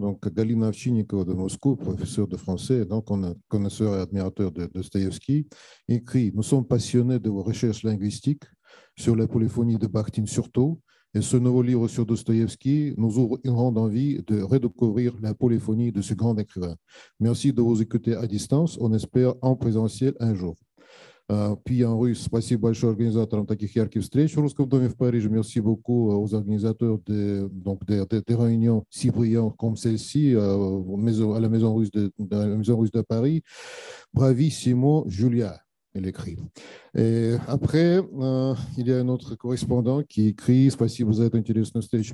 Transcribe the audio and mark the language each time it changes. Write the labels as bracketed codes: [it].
[fr] Donc, Galina Ovchinnikova de Moscou, professeur de français, donc connaisseur et admirateur de Dostoïevski, écrit « Nous sommes passionnés de vos recherches linguistiques sur la polyphonie de Bakhtin surtout, et ce nouveau livre sur Dostoïevski nous ouvre une grande envie de redécouvrir la polyphonie de ce grand écrivain. Merci de vous écouter à distance. On espère en présentiel un jour. Puis en russe, [ru] спасибо большое организаторам таких ярких встреч в Русском доме в Париже. [fr] Merci beaucoup aux organisateurs des réunions si brillantes comme celle-ci à la Maison Russe de Paris. Bravissimo, Julia. Elle écrit. Et après, il y a un autre correspondant qui écrit « [ru] Спасибо за эту интересную встречу».